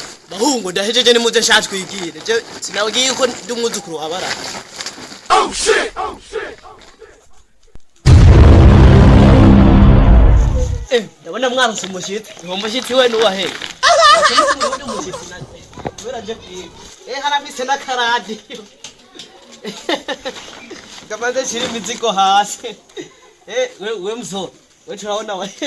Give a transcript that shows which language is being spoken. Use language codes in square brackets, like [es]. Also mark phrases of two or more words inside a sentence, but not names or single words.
[rn] Bahungu, ndahejeje, nimuze nshatse twigire. Je, sinabwiye ko ndi umwuzukuru wa Baraka. [en] Oh shit! Oh shit! [rn] Eh, ndabona mwarose umushitsi. Uwo mushitsi we ni uwahe? Kubera nje kwiga. Eh, haramise n'akaradiyo. Ngamaze nshira imizigo hasi. Eh, we, we mzo. We turabona we.